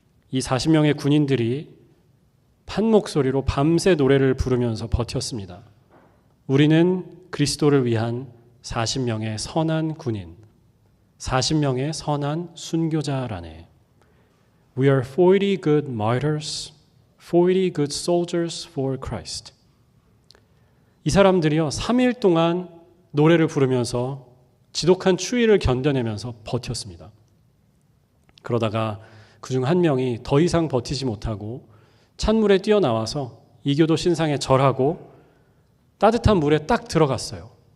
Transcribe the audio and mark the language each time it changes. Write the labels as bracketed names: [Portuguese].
[Korean] 이 40명의 군인들이 판 목소리로 밤새 노래를 부르면서 버텼습니다. 우리는 그리스도를 위한 40명의 선한 군인, 40명의 선한 순교자라네. [English] We are 40 good martyrs, 40 good soldiers for Christ. [Korean] 이 사람들이요, 3일 동안 노래를 부르면서 지독한 추위를 견뎌내면서 버텼습니다. 그러다가 그중 한 명이 더 이상 버티지 못하고 찬물에 뛰어나와서 이교도 신상에 절하고 따뜻한 물에 딱 들어갔어요.